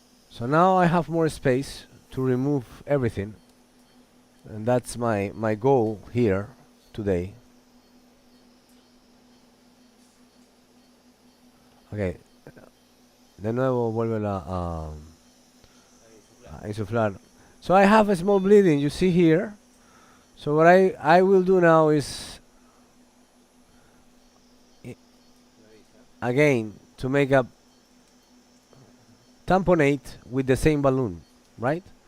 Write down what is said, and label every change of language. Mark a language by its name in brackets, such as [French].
[English] So now I have more space to remove everything, and that's my goal here today. [Spanish] Okay, de nuevo vuelve a insuflar. [English] So I have a small bleeding, you see here. So what I will do now is again to make a tamponate with the same balloon, right?